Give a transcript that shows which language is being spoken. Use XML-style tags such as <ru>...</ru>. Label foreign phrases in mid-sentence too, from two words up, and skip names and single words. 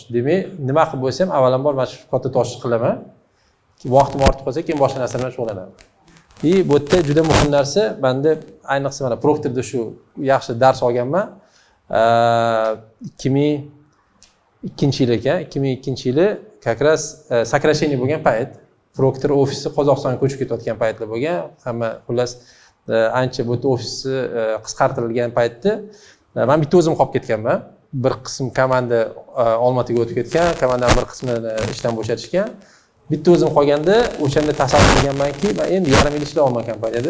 <uz>Demak, nima qilib bo'lsam, avvalambor mana shu katta toshni qilaman. Vaqtim ortib qolsa, keyin boshqa narsa bilan shug'ullanaman. Bu yerda juda muhim narsa, menda ayniqsa mana Proctorda shu yaxshi dars olganman. 2002-yil ekan, 2002-yili</uz> <ru>как раз сокращение</ru> <uz>bo'lgan payt, Proctor ofisi Qozog'istonga ko'chib ketayotgan paytlar bo'lgan. Hamma xullas ancha bu ofisi qisqartirilgan paytda men bitta o'zim qolib ketganman. Bir qism komanda Olmaotaga o'tib ketgan, komandaning bir qismini ishdan bo'shatishgan. Bitta o'zim qolganda o'shanda tasavvur qilganmanki, men endi yarim yil ishlayapman kompaniyada.</uz>